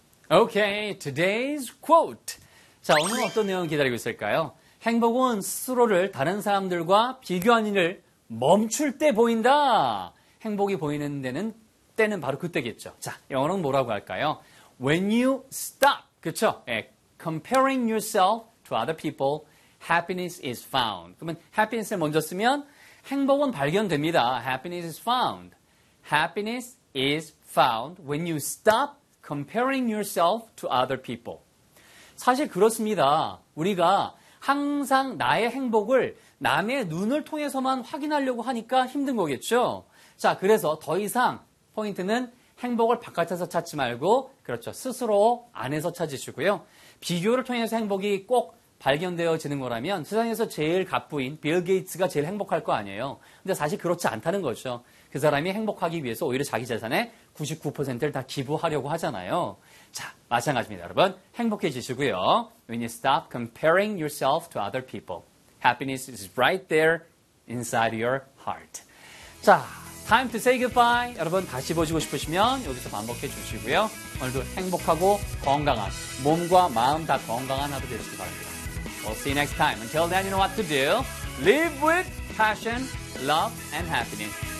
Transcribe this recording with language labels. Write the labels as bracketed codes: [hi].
[en] Okay, today's quote. [ko] 자, 오늘 어떤 내용 기다리고 있을까요? 행복은 스스로를 다른 사람들과 비교하는 일을 멈출 때 보인다. 행복이 보이는 데는 때는 바로 그때겠죠. 자, 영어로는 뭐라고 할까요? [en] When you stop, [ko] 그쵸? 예, [en] comparing yourself to other people, happiness is found. [ko] 그러면 happiness을 먼저 쓰면 행복은 발견됩니다. [en] Happiness is found. Happiness is found when you stop comparing yourself to other people. [ko] 사실 그렇습니다. 우리가 항상 나의 행복을 남의 눈을 통해서만 확인하려고 하니까 힘든 거겠죠? 자, 그래서 더 이상 포인트는 행복을 바깥에서 찾지 말고 그렇죠. 스스로 안에서 찾으시고요. 비교를 통해서 행복이 꼭 발견되어지는 거라면 세상에서 제일 갑부인 빌 게이츠가 제일 행복할 거 아니에요. 근데 사실 그렇지 않다는 거죠. 그 사람이 행복하기 위해서 오히려 자기 재산의 99%를 다 기부하려고 하잖아요. 자, 마찬가지입니다. 여러분 행복해지시고요. [en] When you stop comparing yourself to other people, happiness is right there inside your heart. [ko] 자, [en] Time to say goodbye. [ko] 여러분 다시 보시고 싶으시면 여기서 반복해 주시고요. 오늘도 행복하고 건강한 몸과 마음 다 건강한 하루 되시길 바랍니다. [en] We'll see you next time. Until then, you know what to do. Live with passion, love and happiness.